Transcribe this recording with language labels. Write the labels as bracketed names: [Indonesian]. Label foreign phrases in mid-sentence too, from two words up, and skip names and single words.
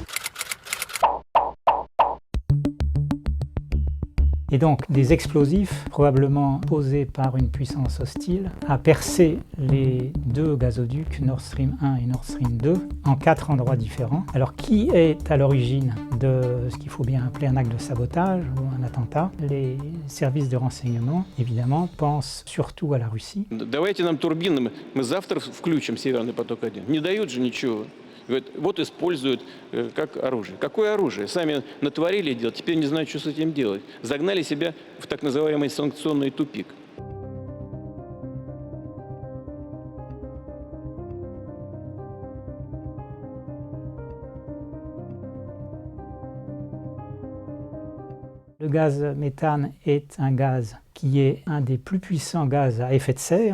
[French] Et donc, des explosifs, probablement posés par une puissance hostile, a percé les deux gazoducs Nord Stream 1 et Nord Stream 2 en 4 endroits différents. Alors, qui est à l'origine de ce qu'il faut bien appeler un acte de sabotage ou un attentat? Les services de renseignement, évidemment, pensent surtout à la Russie. [Russian] Давайте нам турбины, мы завтра включим Северный поток-1. Не дают же ничего. Вот используют как оружие. Какое оружие? Сами натворили дело, теперь не знают, что с этим делать. Загнали себя в так называемый санкционный тупик. [French] Le gaz méthane est un gaz qui est un des plus puissants gaz à effet de serre.